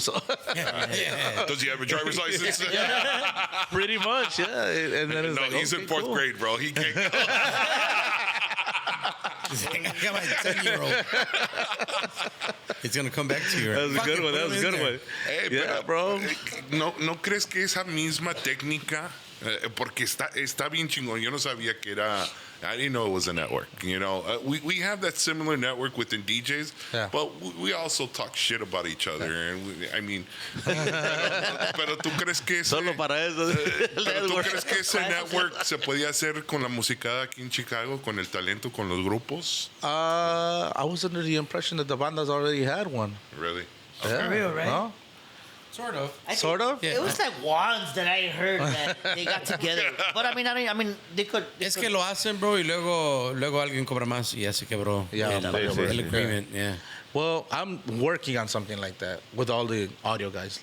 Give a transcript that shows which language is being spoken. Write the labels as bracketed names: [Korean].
[English] So Does he have a driver's license? Pretty much, yeah. And then it's no, like, he's in 4th grade, bro. He can't go. I got my 10-year-old. It's gonna come back to you. That was a good one. Hey, yeah, bro. [Spanish] ¿No crees que esa misma técnica, porque está bien chingón? Yo no sabía que era. [English] I didn't know it was a network. You know, we have that similar network within DJs, but we also talk shit about each other. And I mean, [Spanish] pero tú crees que ese, Solo para eso. pero tú crees que ese network se podía hacer con la musicada aquí en Chicago, con el talento, con los grupos? [English] I was under the impression that the bandas already had one. Really? Yeah. Real, right? Huh? Sort of. Sort of? It was like wands that I heard that they got together. But I mean, they could. [Spanish] Es que lo hacen, bro, y luego alguien cobra más y ya se quebró el agreement. [English] Yeah. Well, I'm working on something like that with all the audio guys.